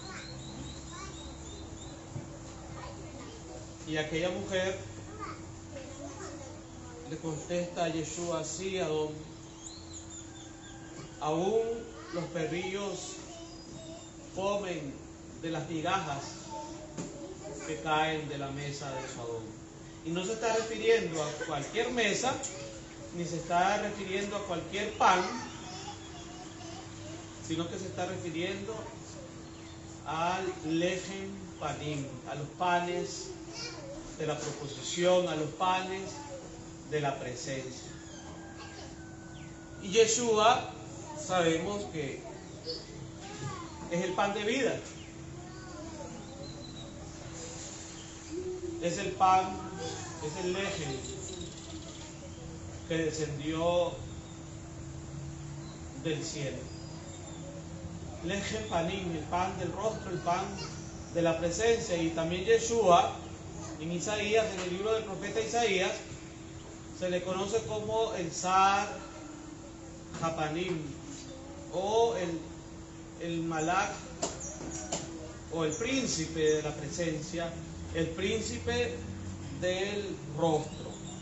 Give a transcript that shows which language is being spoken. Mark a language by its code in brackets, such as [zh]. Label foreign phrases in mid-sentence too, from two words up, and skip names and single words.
[es] Y aquella mujer le contesta a Yeshua: sí, Adón, aún los perrillos comen de las migajas que caen de la mesa de su Adón. Y no se está refiriendo a cualquier mesa, ni se está refiriendo a cualquier pan, sino que se está refiriendo al [he] לחם פנים, [es] a los panes de la proposición, a los panes de la presencia. Y Yeshua sabemos que es el pan de vida, es el pan, es el lechem que descendió del cielo. [he] לחם פנים, [es] el pan del rostro, el pan de la presencia. Y también Yeshua, en Isaías, en el libro del profeta Isaías, se le conoce como el [he] שר הפנים, [es] o el Malach, o el príncipe de la presencia, el príncipe del rostro.